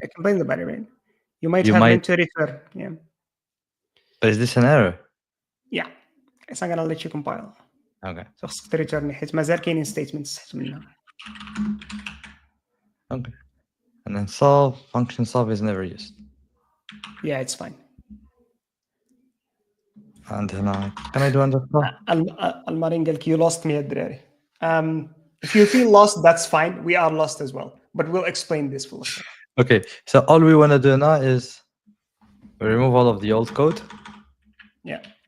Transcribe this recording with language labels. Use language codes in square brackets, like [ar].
[en] It complains about it, right? You might have meant to return. Yeah. But is this an error? Yeah. It's not gonna let you compile. Okay. [ar] So خصك تريتيرني حيت مازال كاينين statements تحت منها. [en] Okay. And then solve. Function solve is never used. Yeah, it's fine. And then can I do underscore? [ar] المارين قال لك [en] you lost me [ar] الدراري. [en] If you feel lost, that's fine. We are lost as well. But we'll explain this for later. Okay. So all we want to do now is remove all of the old code. Yeah.